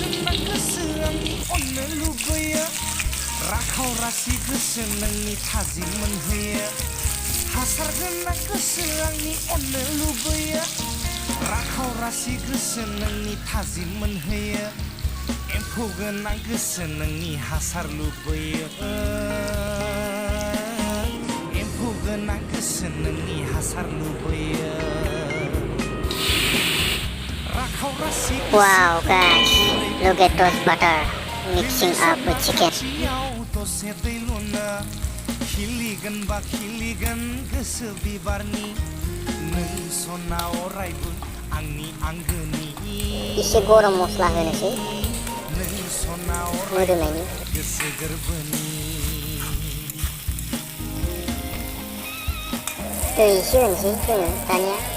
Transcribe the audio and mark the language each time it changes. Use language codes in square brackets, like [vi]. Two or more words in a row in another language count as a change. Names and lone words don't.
[brx] राखाव रासि गोसो नोंनि थाजिम मोनहोयो हासार गोनां गोसो आंनि अननो लुबैयो राखाव रासि गोसो नोंनि थाजिम मोनहोयो एम्फौ गोनां गोसो नोंनि हासार लुबैयो एम्फौ गोनां गोसो नोंनि हासार लुबैयो राखाव रासि [en] Wow guys, look at those butter mixing up with chicken [brx] इसे गरम मस्ला होनोसै मोदोमनायनि दै एसे होनोसै जोङो दानिया